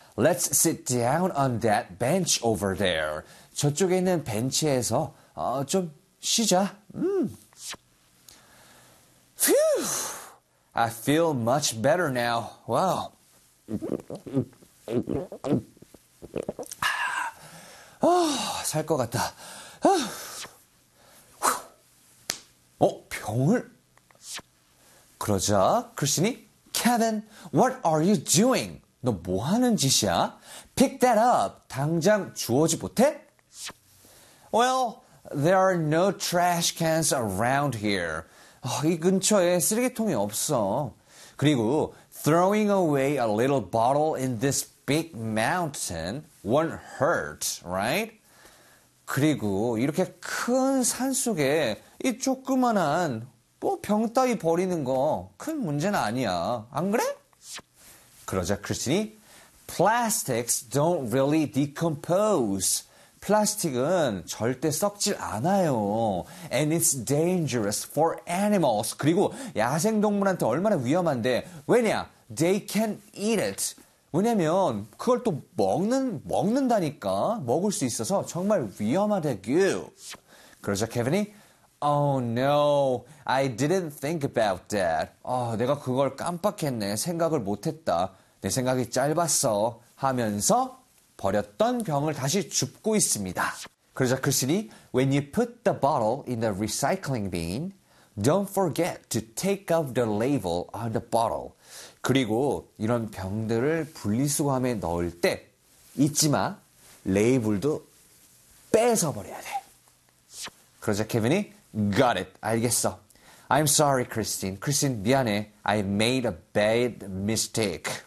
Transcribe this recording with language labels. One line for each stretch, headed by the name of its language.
English: Let's sit down on that bench over there.
Korean: 저쪽에 있는 벤치에서 좀 쉬자.
English: Phew! I feel much better now. Wow.
Korean: 살것 같다. 병을? 그러자 크리스니,
English: Kevin, what are you doing?
Korean: 너 뭐 하는 짓이야?
English: Pick that up.
Korean: 당장 주워지 못해?
English: Well, there are no trash cans around here.
Korean: 이 근처에 쓰레기통이 없어. 그리고
English: throwing away a little bottle in this big mountain won't hurt, right?
Korean: 그리고 이렇게 큰 산 속에 이 조그만한 뭐 병 따위 버리는 거 큰 문제는 아니야. 안 그래? 그러자 크리스틴이
English: Plastics don't really decompose.
Korean: 플라스틱은 절대 썩질 않아요.
English: And it's dangerous for animals.
Korean: 그리고 야생동물한테 얼마나 위험한데. 왜냐?
English: They can eat it.
Korean: 왜냐면 그걸 또 먹는다니까. 먹을 수 있어서 정말 위험하대요. 그러자 케빈이
English: Oh no, I didn't think about that.
Korean: 내가 그걸 깜빡했네. 생각을 못했다. 내 생각이 짧았어. 하면서 버렸던 병을 다시 줍고 있습니다. 그러자 크리스니,
English: When you put the bottle in the recycling bin, don't forget to take off the label on the bottle.
Korean: 그리고 이런 병들을 분리수거함에 넣을 때 잊지 마, 레이블도 뺏어버려야 돼. 그러자 케빈이,
English: Got it.
Korean: 알겠어.
English: I'm sorry, Christine. Christine,
Korean: 미안해.
English: I made a bad mistake.